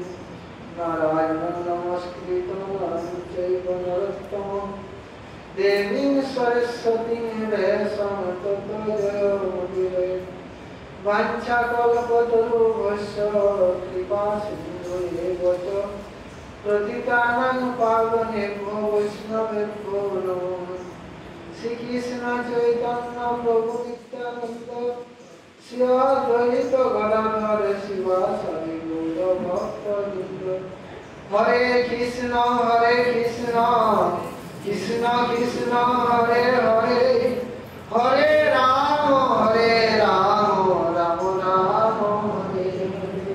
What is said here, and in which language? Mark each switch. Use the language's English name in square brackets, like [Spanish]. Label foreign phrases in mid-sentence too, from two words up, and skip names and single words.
[Sanskrit] নারায়ণ নমস্কৃতং নরং চৈব নরোত্তমং দেবীং সরস্বতীং ব্যাসং ততো জয়মুদীরয়ে। বাঞ্ছাকল্পতরুভ্যশ্চ কৃপা সিন্ধুরেব চ পতিতানাং পাবনেভ্যো বৈষ্ণবেভ্যো নমো নমঃ। [Bangla] শ্রীকৃষ্ণ চৈতন্য প্রভু নিত্যানন্দ শ্রী অদ্বৈত গদাধর শিবাসাদি গৌর ভক্তবৃন্দ। হরে কৃষ্ণ কৃষ্ণ কৃষ্ণ হরে হরে, হরে রাম রাম রাম হরে হরে।